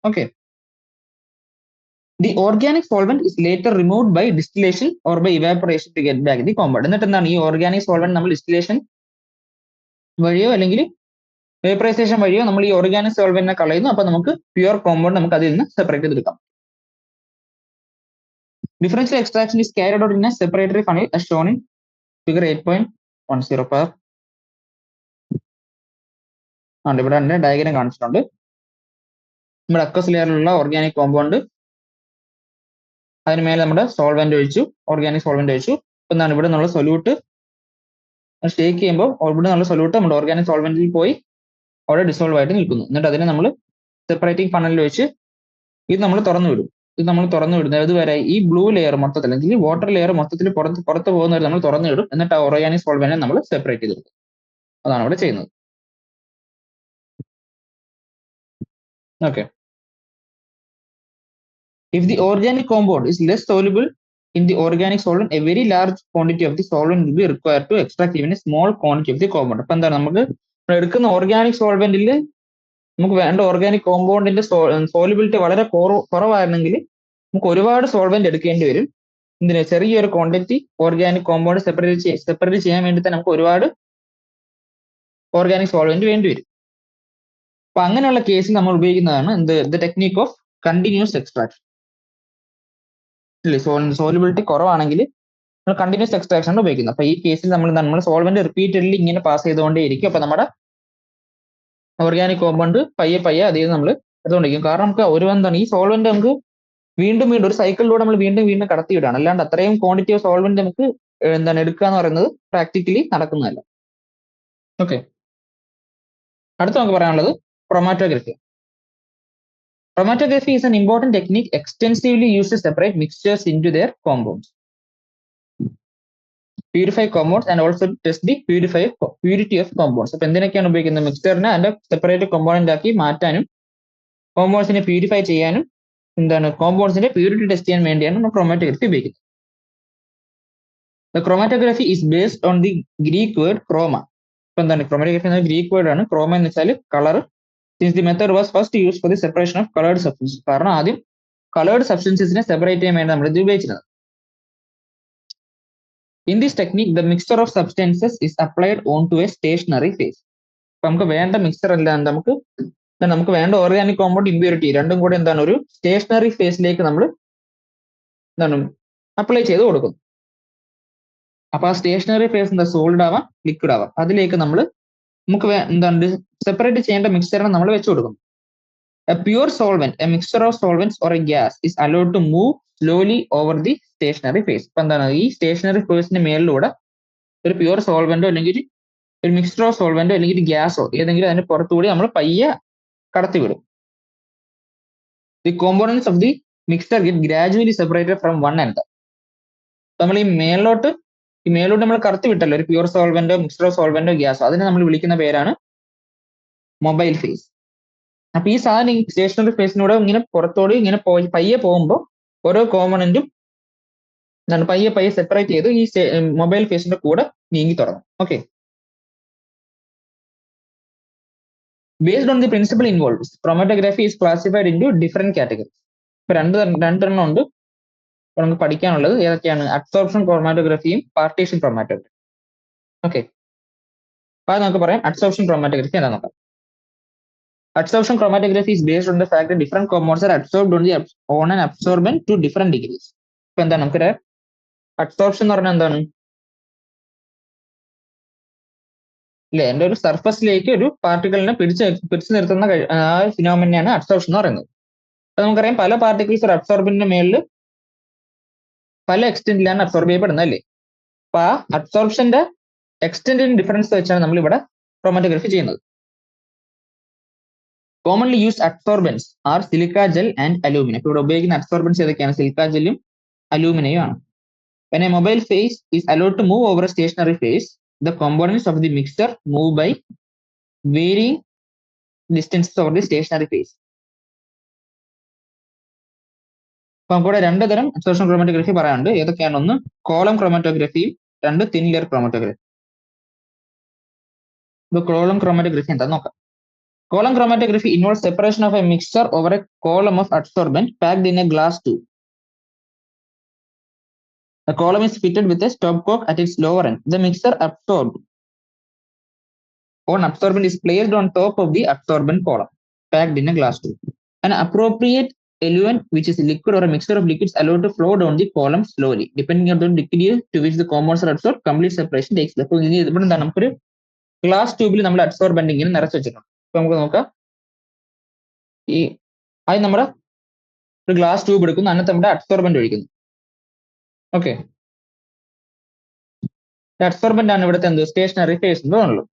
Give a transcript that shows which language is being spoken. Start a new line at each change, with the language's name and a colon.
English: Okay, the organic solvent is later removed by distillation or by evaporation to get back the compound.
Malayalam: എന്നിട്ട് എന്താണ് ഈ organic solvent നമ്മൾ distillation വഴിയോ അല്ലെങ്കിൽ vaporisation വഴിയോ നമ്മൾ ഈ ഓർഗാനിക് സോൾവെന്റിനെ കളയുന്നു. അപ്പൊ നമുക്ക് പ്യുവർ കോമ്പൗണ്ട് നമുക്ക് അതിൽ നിന്ന് സെപ്പറേറ്റ് ചെയ്തെടുക്കാം.
English: Differential extraction is carried out in a separatory funnel as shown in figure 8.10.
Malayalam: ആണ് ഇവിടെ തന്നെ ഡയഗ്രാം കാണിച്ചിട്ടുണ്ട്. നമ്മുടെ അക്വസ് ലെയറിലുള്ള ഓർഗാനിക് കോമ്പൗണ്ട്, അതിന് മേലെ നമ്മുടെ സോൾവെന്റ് ഒഴിച്ചു, ഓർഗാനിക് സോൾവെന്റ് ഒഴിച്ചു. ഇപ്പൊ എന്താണ് ഇവിടെ നിന്നുള്ള സൊല്യൂട്ട് ഷേക്ക് ചെയ്യുമ്പോൾ ഇവിടെ നിന്നുള്ള സൊല്യൂട്ട് നമ്മുടെ ഓർഗാനിക് സോൾവെന്റിൽ പോയി അവിടെ ഡിസോൾവ് ആയിട്ട് നിൽക്കുന്നു. എന്നിട്ട് അതിനെ നമ്മൾ സെപ്പറേറ്റിംഗ് ഫണലിൽ വെച്ച് ഇത് നമ്മൾ തുറന്നു വിടും. ഇത് നമ്മൾ തുറന്നു വിടുന്നത് ഇതുവരെ ഈ ബ്ലൂ ലെയർ മൊത്തത്തിൽ അല്ലെങ്കിൽ വാട്ടർ ലെയർ മൊത്തത്തിൽ പുറത്ത് പോകുന്നവരെ നമ്മൾ തുറന്നു വിടും. എന്നിട്ട് ആ ഓർഗാനിക് സോൾവെന്റിനെ നമ്മൾ സെപ്പറേറ്റ് ചെയ്തെടുക്കും. അതാണ് ഇവിടെ ചെയ്യുന്നത്.
English: Okay, if the organic compound is less soluble in the organic solvent, a very large quantity of the solvent will be required to extract even a small quantity of the compound.
Malayalam: അപ്പൊ എന്താണ് നമുക്ക് എടുക്കുന്ന organic സോൾവെന്റിൽ നമുക്ക് വേണ്ട organic കോമ്പൗണ്ടിന്റെ solubility വളരെ കുറവായിരുന്നെങ്കിൽ നമുക്ക് ഒരുപാട് solvent എടുക്കേണ്ടി വരും. എന്തിനാ, ചെറിയൊരു ക്വാണ്ടിറ്റി ഓർഗാനിക് കോമ്പൗണ്ട് സെപ്പറേറ്റ് ചെയ്യാൻ വേണ്ടി തന്നെ നമുക്ക് ഒരുപാട് ഓർഗാനിക് സോൾവെന്റ് വേണ്ടി വരും. അപ്പൊ അങ്ങനെയുള്ള കേസിൽ നമ്മൾ ഉപയോഗിക്കുന്നതാണ്
English: The technique of continuous extraction.
Malayalam: Solubility കുറവാണെങ്കിൽ നമ്മൾ കണ്ടിന്യൂസ് എക്സ്ട്രാക്ഷൻ ആണ് ഉപയോഗിക്കുന്നത്. അപ്പൊ ഈ കേസിൽ നമ്മൾ സോൾവെന്റ് റിപ്പീറ്റഡ്ലി ഇങ്ങനെ പാസ് ചെയ്തുകൊണ്ടേയിരിക്കും. അപ്പൊ നമ്മുടെ ഓർഗാനിക് കോമ്പൗണ്ട് പയ്യെ അതിൽ നമ്മൾ എടുത്തുകൊണ്ടിരിക്കും. കാരണം നമുക്ക് ഒരു എന്താണ് ഈ സോൾവെന്റ് നമുക്ക് വീണ്ടും ഒരു സൈക്കിളിലൂടെ നമ്മൾ വീണ്ടും കടത്തിവിടാണ്. അല്ലാണ്ട് അത്രയും ക്വാണ്ടിറ്റി ഓഫ് സോൾവെന്റ് നമുക്ക് എന്താണ് എടുക്കുക എന്ന് പറയുന്നത് പ്രാക്ടിക്കലി നടക്കുന്നതല്ല. ഓക്കെ, അടുത്ത നമുക്ക് പറയാനുള്ളത് chromatography.
English: Chromatography is an important technique extensively used to separate mixtures into their compounds, purify compounds and also test the purity of compounds.
Malayalam: അപ്പൊ എന്തിനൊക്കെയാണ് ഉപയോഗിക്കുന്നത്? മിക്സ്ചറിനെ അതിന്റെ സെപ്പറേറ്റ് കോമ്പോണന്റ് ആക്കി മാറ്റാനും കോമ്പൗണ്ട്സിനെ പ്യൂരിഫൈ ചെയ്യാനും എന്താണ് കോമ്പൗണ്ട്സിന്റെ പ്യൂരിറ്റി ടെസ്റ്റ് ചെയ്യാൻ വേണ്ടിയാണ് നമ്മൾ ക്രോമാറ്റോഗ്രഫി ഉപയോഗിക്കുന്നത്.
English: The chromatography is based on the Greek word chroma.
Malayalam: അപ്പൊ എന്താണ് ക്രോമാറ്റോഗ്രഫി എന്ന ഗ്രീക്ക് വേർഡ് ആണ്. ക്രോമ എന്ന് വെച്ചാൽ colour.
English: Since the method was first used for the separation of colored substances.
Malayalam: കാരണം ആദ്യം colored substancesനെ സെപ്പറേറ്റ് ചെയ്യാൻ വേണ്ടി നമ്മൾ ഇത് ഉപയോഗിച്ചിരുന്നത്.
English: In this technique, the mixture of substances is applied onto a stationary phase.
Malayalam: അപ്പൊ നമുക്ക് വേണ്ട മിക്സർ അല്ല, നമുക്ക് വേണ്ട ഓർഗാനിക് കോമ്പൗണ്ട് ഇമ്പ്യൂരിറ്റി രണ്ടും കൂടെ എന്താണ് ഒരു സ്റ്റേഷനറി ഫേസിലേക്ക് നമ്മൾ എന്താണ് അപ്ലൈ ചെയ്ത് കൊടുക്കുന്നു. അപ്പൊ ആ സ്റ്റേഷനറി ഫേസ് എന്താ സോളിഡ് ആവാം ലിക്വിഡ് ആവാം, അതിലേക്ക് നമുക്ക് എന്താണ് സെപ്പറേറ്റ് ചെയ്യേണ്ട മിക്സറിനെ നമ്മൾ വെച്ച് കൊടുക്കുന്നു.
English: A pure solvent, a mixture of solvents or a gas is allowed to move slowly over the stationary phase.
Malayalam: അപ്പൊ എന്താണ് ഈ സ്റ്റേഷനറി ഫേസിന്റെ മേളിലൂടെ ഒരു പ്യുവർ സോൾവെന്റോ അല്ലെങ്കിൽ ഒരു മിക്സ്ചർ ഓഫ് സോൾവെന്റോ അല്ലെങ്കിൽ ഗ്യാസോ ഏതെങ്കിലും അതിന്റെ പുറത്തുകൂടി നമ്മൾ പയ്യെ കടത്തിവിടും.
English: The components of the mixture get gradually separated from one another.
Malayalam: നമ്മൾ ഈ മേലോട്ട് നമ്മൾ കടത്തി വിട്ടല്ലോ ഒരു പ്യുവർ സോൾവെന്റോ മിക്സ്ചർ ഓഫ് സോൾവെന്റോ ഗ്യാസോ, അതിനെ നമ്മൾ വിളിക്കുന്ന പേരാണ് മൊബൈൽ ഫേസ്. അപ്പൊ ഈ സാധനം സ്റ്റേഷനറി ഫേസിനൂടെ ഇങ്ങനെ പുറത്തോട് ഇങ്ങനെ പയ്യെ പോകുമ്പോൾ ഓരോ കോമ്പണന്റും പയ്യെ സെപ്പറേറ്റ് ചെയ്ത് ഈ മൊബൈൽ ഫേസിന്റെ കൂടെ നീങ്ങി തുടങ്ങും.
English: Okay, based on the principle involved, chromatography is classified into different categories.
Malayalam: ഇപ്പൊ രണ്ടെണ്ണം ഉണ്ട് നമുക്ക് പഠിക്കാനുള്ളത്. ഏതൊക്കെയാണ്? Absorption ക്രോമാറ്റോഗ്രഫിയും partition chromatography. ഓക്കെ, അപ്പൊ അത് നമുക്ക് പറയാം. അബ്സോർപ്ഷൻ ക്രോമാറ്റോഗ്രഫി എന്താ നോക്കാം.
English: Adsorption chromatography is based on the fact that different compounds are absorbed on an absorbent to different degrees.
Malayalam: ഇപ്പൊ എന്താണ് നമുക്കൊരു അഡ്സോർപ്ഷൻ എന്ന് പറഞ്ഞാൽ എന്താണ് ഇല്ലേ, എന്റെ ഒരു സർഫസിലേക്ക് ഒരു പാർട്ടിക്കിളിനെ പിടിച്ചു നിർത്തുന്ന ഫിനോമിനെയാണ് അഡ്സോർപ്ഷൻ എന്ന് പറയുന്നത്. അപ്പൊ നമുക്കറിയാം പല പാർട്ടിക്കിൾസ് ഒരു അബ്സോർബന്റിന്റെ മേളിൽ പല എക്സ്റ്റെന്റിലാണ് അബ്സോർബ് ചെയ്യപ്പെടുന്നത് അല്ലേ. അപ്പൊ ആ അബ്സോർപ്ഷന്റെ എക്സ്റ്റെന്റിന് ഡിഫറൻസ് വെച്ചാണ് നമ്മൾ ഇവിടെ ക്രോമാറ്റോഗ്രഫി ചെയ്യുന്നത്.
English: Commonly use absorbents are silica gel and aluminium.
Malayalam: ഇപ്പൊ ഇവിടെ ഉപയോഗിക്കുന്ന അബ്സോർബൻസ് ഏതൊക്കെയാണ്? സിലിക്ക ജെല്ലും അലൂമിനിയം ആണ്.
English: When a mobile phase is allowed to move over a stationary phase, the components of the mixture move by varying distances over the stationary phase.
Malayalam: അപ്പൊ നമുക്കിവിടെ രണ്ട് തരം absorption chromatography പറയാനുണ്ട്. ഏതൊക്കെയാണ്? ഒന്ന് കോളം ക്രോമാറ്റോഗ്രഫിയും രണ്ട് തിൻ ലെയർ ക്രോമാറ്റോഗ്രഫി. ഇപ്പൊ column chromatography എന്താ നോക്കാം.
English: Column chromatography involve separation of a mixture over a column of absorbent packed in a glass tube. The column is fitted with a stopcock at its lower end. The mixture absorbed on absorbent is placed on top of the absorbent column, packed in a glass tube. An appropriate eluent, which is a liquid or a mixture of liquids, allowed to flow down the column slowly. Depending on the degree to which the compounds are absorbed, complete separation takes place.
Malayalam: അപ്പോൾ ഇനി ഇവിടെ എന്താണ് നമുക്കൊരു glass ട്യൂബിൽ നമ്മൾ absorbent ഇങ്ങനെ നിറച്ച് വെച്ചിട്ടുണ്ട്. അപ്പൊ നമുക്ക് നോക്കാം. ഈ ആദ്യം നമ്മുടെ ഒരു ഗ്ലാസ് ട്യൂബ് എടുക്കുന്നു, അതിനകത്ത് നമ്മുടെ അബ്സോർബന്റ് ഒഴിക്കുന്നു. ഓക്കെ, അബ്സോർബന്റ് ആണ് ഇവിടുത്തെ എന്ത് സ്റ്റേഷനറി ഫേസ് ഉള്ളൂ.